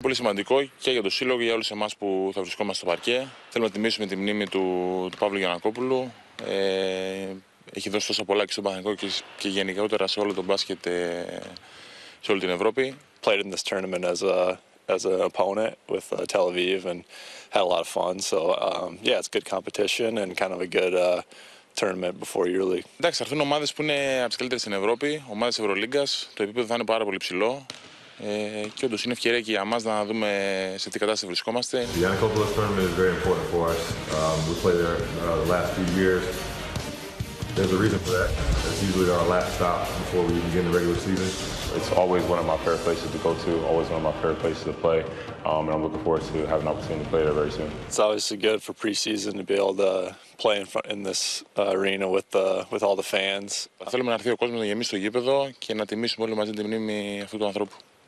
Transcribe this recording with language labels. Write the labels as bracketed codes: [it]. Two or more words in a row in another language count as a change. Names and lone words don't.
[el] Πολύ σημαντικό και για το σύλλογο και για όλους εμάς που θα βρισκόμαστε στο παρκέ. Θέλουμε να τιμήσουμε τη μνήμη του Παύλου Γιαννακόπουλου. Έχει δώσει τόσα πολλά και στον Παναθηναϊκό και γενικότερα σε όλο τον μπάσκετ σε όλη την Ευρώπη. [en] Played in this tournament as an opponent with Tel Aviv and had a lot of fun. So yeah, it's good competition and kind of a good tournament before EuroLeague. [el] Εντάξει, θα έρθουν ομάδες που είναι από τις καλύτερες στην Ευρώπη, ομάδες Ευρωλίγκας. Το επίπεδο θα είναι πάρα πολύ ψηλό. Και όντως είναι ευκαιρία και για μας να δούμε σε τι κατάσταση βρισκόμαστε. [en] The Yannakopulos tournament is very important for us. We played there the last few years. There's a reason for that. It's usually our last stop before we begin the regular season. It's always one of my favorite places to go to, always one of my favorite places to play, and I'm looking forward to having an opportunity to play there very soon. It's obviously good for preseason to be able to play in this arena with all the fans. [el] Θέλουμε να έρθει ο κόσμος να γεμίσει το γήπεδο και να τιμήσουμε όλοι μαζί τη μνήμη αυτού του ανθρώπου.